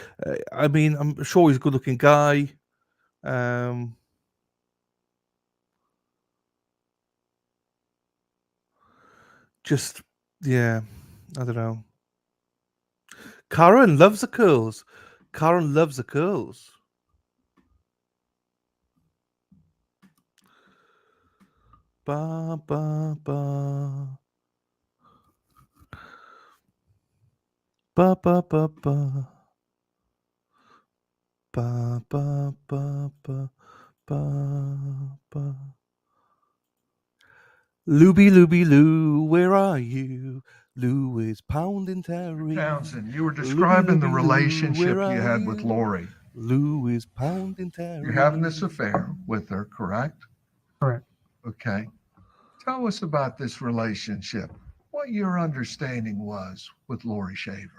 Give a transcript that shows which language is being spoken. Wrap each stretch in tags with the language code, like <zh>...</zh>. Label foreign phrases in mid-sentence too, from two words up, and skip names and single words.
<en>I mean, I'm sure he's a good-looking guy. Just yeah, I don't know. Karen loves the curls. Karen loves the curls. Ba ba ba. Ba ba ba ba. Ba ba ba ba ba ba. Looby Lou, where are you? Lou is pounding Terry. Townsend, you were describing the Lou, relationship where you are had with you? Laurie. Lou is pounding Terry. You're having this affair with her, correct? Correct. Okay. Tell us about this relationship. What your understanding was with Laurie Shaver.</en>